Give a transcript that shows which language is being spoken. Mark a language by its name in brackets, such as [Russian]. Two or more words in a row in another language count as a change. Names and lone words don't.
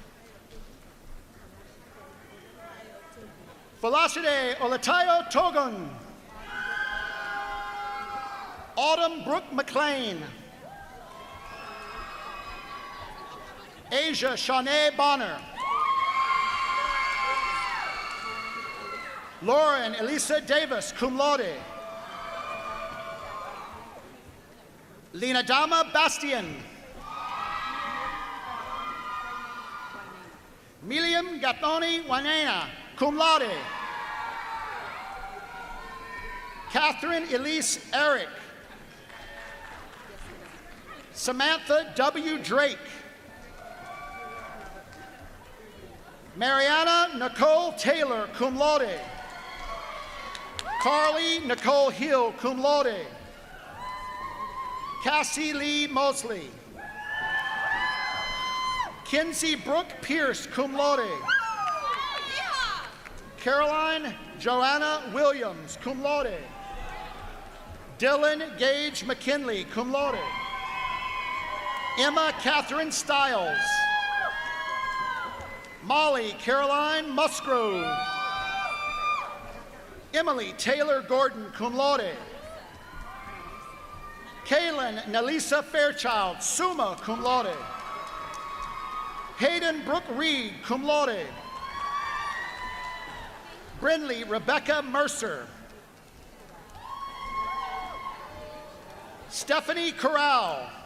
[English] Felicite Olatayo Togun. Autumn Brooke McLean. Asia Shanae Bonner. Lauren Elisa Davis, [Latin] cum laude. [English] Lina Dama Bastian. Miliam Gathoni Wanena, [Latin] cum laude. [English] Catherine Elise Eric. Samantha W. Drake. Mariana Nicole Taylor, [Latin] cum laude. [English] Carly Nicole Hill, [Latin] cum laude. [English] Cassie Lee Mosley. Kinsey Brooke Pierce, [Latin] cum laude. [English] Caroline Joanna Williams, [Latin] cum laude. [English] Dylan Gage McKinley, [Latin] cum laude. [English] Emma Catherine Stiles. Molly Caroline Musgrove. Emily Taylor Gordon, [Latin] cum laude. [English] Kaylin Nelisa Fairchild, [Latin] summa cum laude. [English] Hayden Brooke Reed, [Latin] cum laude. [English] Brinley Rebecca Mercer. Stephanie Corral.